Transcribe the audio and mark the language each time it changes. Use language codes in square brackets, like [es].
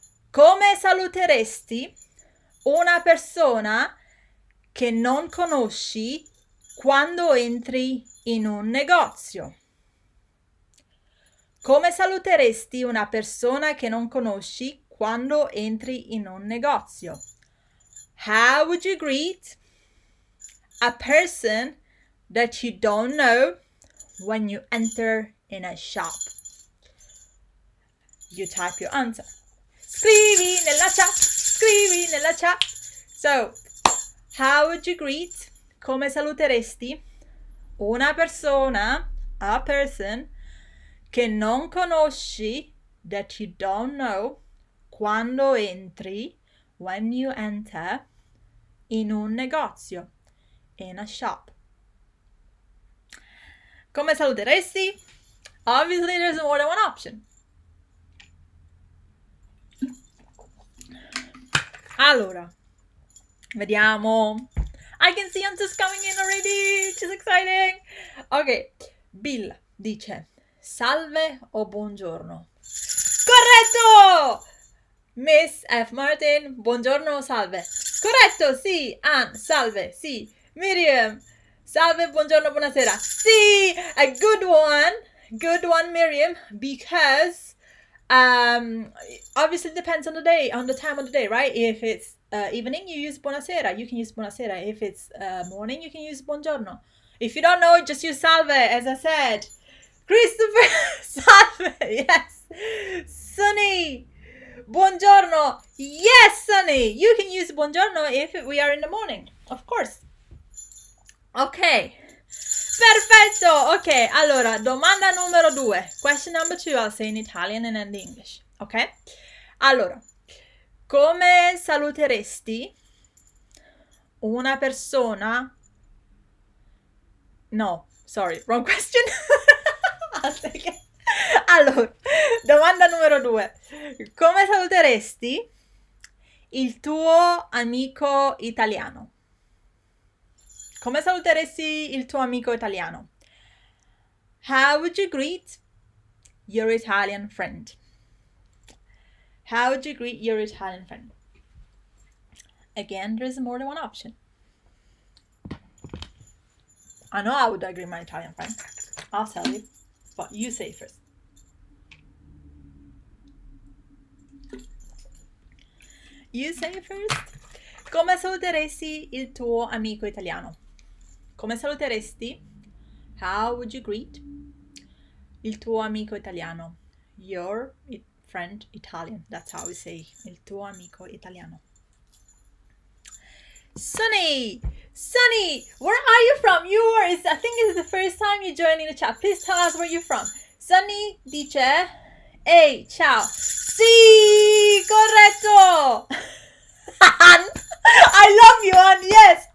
[it] Come saluteresti una persona che non conosci quando entri in un negozio? Come saluteresti una persona che non conosci quando entri in un negozio? [en] How would you greet a person that you don't know when you enter in a shop? You type your answer. [it] Scrivi nella chat. [en] So, how would you greet? [it] Come saluteresti una persona, [en] a person, [it] che non conosci, [en] that you don't know, [it] quando entri, [en] when you enter, [it] in un negozio, [en] in a shop? [it] Come saluteresti? [en] Obviously, there's more than one option. [it] Allora, vediamo. [en] I can see answers coming in already, which is exciting. [it] Ok, Bill dice salve o buongiorno. Corretto! Miss F. Martin, buongiorno o salve. Corretto, sì. Ann, salve, sì. Miriam, salve, buongiorno, buonasera. [en] Sì, a good one, Miriam, because obviously it depends on the day, on the time of the day, right? If it's evening, you use buonasera. You can use buonasera. If it's morning, you can use buongiorno. If you don't know, just use salve, as I said. Christopher, salve, yes. Sunny, buongiorno, yes, Sunny. You can use buongiorno if we are in the morning, of course. [it] Ok. Perfetto! Ok, allora, domanda numero 2. [en] Question number 2, I'll say in Italian and in English. Ok? [it] Allora, come saluteresti una persona... [en] No, sorry, wrong question. I'll say again. [it] Allora, domanda numero 2. Come saluteresti il tuo amico italiano? Come saluteresti il tuo amico italiano? [en] How would you greet your Italian friend? How would you greet your Italian friend? Again, there's more than one option. I know how would I greet my Italian friend. I'll tell you, but you say first. You say first. [it] Come saluteresti il tuo amico italiano? Come saluteresti? [en] How would you greet [it] il tuo amico italiano? [en] Your friend Italian. That's how we say [it] il tuo amico italiano. [en] Sunny, where are you from? I think it's the first time you joined in the chat. Please tell us where you're from. [it] Sunny dice, ehi, ciao. Sì, corretto. [en] I love you, Anne. Yes.